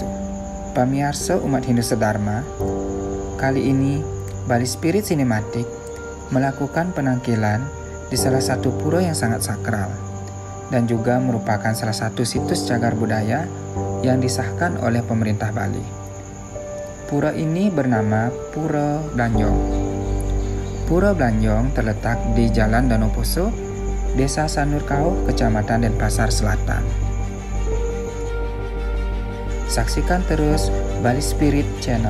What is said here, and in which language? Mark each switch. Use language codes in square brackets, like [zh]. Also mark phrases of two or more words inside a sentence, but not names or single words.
[id] Pamirsa umat Hindu sedharma, kali ini Bali Spirit Cinematic melakukan penangkilan di salah satu pura yang sangat sakral dan juga merupakan salah satu situs cagar budaya yang disahkan oleh pemerintah Bali. Pura ini bernama Pura Blanjong. Pura Blanjong terletak di Jalan Danau Poso, Desa Sanurkau, Kecamatan Denpasar Selatan. Saksikan terus Bali Spirit Channel.